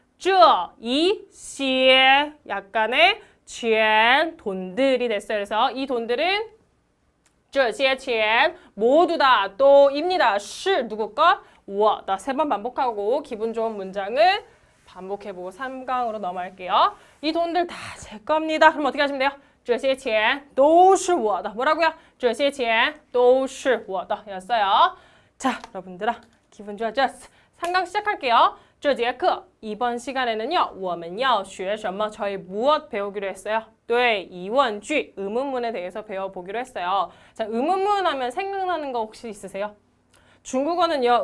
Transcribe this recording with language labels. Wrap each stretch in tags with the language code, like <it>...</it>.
<zh>这一些</zh> <ko>약간의 钱 돈들이 됐어요. 그래서 이 돈들은</ko> <zh>这些钱</zh> <ko>모두 다 또입니다. 是 누구 것?</ko> <zh>我的</zh> <ko>세 번 반복하고 기분 좋은 문장을 반복해보고 3강으로 넘어갈게요. 이 돈들 다 제 겁니다. 그럼 어떻게 하시면 돼요?</ko> <zh>这些钱都是我的</zh> <ko>뭐라고요?</ko> <zh>这些钱都是我的 였어요.</zh> <ko>자, 여러분들아 기분 좋아졌어. 3강 시작할게요.</ko> <zh>这节课</zh> <ko>이번 시간에는요.</ko> <zh>我们要学什么?</zh> <ko>저희 무엇 배우기로 했어요? 对,</ko> <zh>疑问句</zh> <ko>의문문에 대해서 배워보기로 했어요. 자, 의문문 하면 생각나는 거 혹시 있으세요? 중국어는요.</ko>